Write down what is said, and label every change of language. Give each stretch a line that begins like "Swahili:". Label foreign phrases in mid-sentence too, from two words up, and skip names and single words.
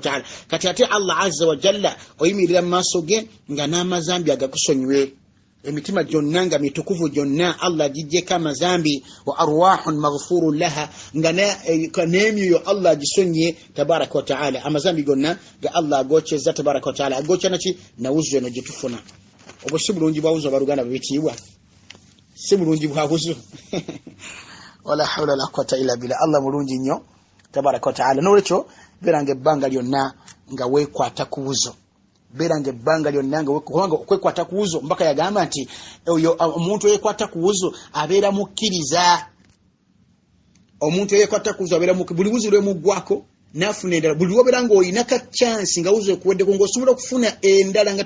Ganda: taala kati ate
Arabic: الله عز وجل
Ganda: oyimirira mu maaso ge nga n'amazambi agakusonywe emitima gyonna nga mitukuvu gyonna Allah gijjeko amazambi
Arabic: وأرواح مغفور لها
Ganda: nga n'emyoyo Allah gisonye
Arabic: تبارك وتعالى
Ganda: amazambi gonna ga Allah agokyeza
Arabic: تبارك وتعالى
Ganda: agokya naki nawuzu eno gyetufuna obwo si bulungi bwa wuzu abaluganda bwebitiibwa si bulungi bwa wuzu
Arabic: ولا حول ولا قوة إلا بالله
Ganda: Allah mulungi nnyo
Arabic: تبارك وتعالى
Ganda: n'olwekyo beeranga ebbanga lyonna nga weekwata ku wuzu berange banga lyonnanga okwekwata kuwuzo mbaka yagamba nti oyo omuntu yekwata kuwuzo abeera mukkiriza omuntu yekwata kuwuzo abeera buli wuzo lwe mugwako nafuna endala buli woberanga oyina ka chance nga wuzo ekuweddeko ng'osobola okufuna endala nga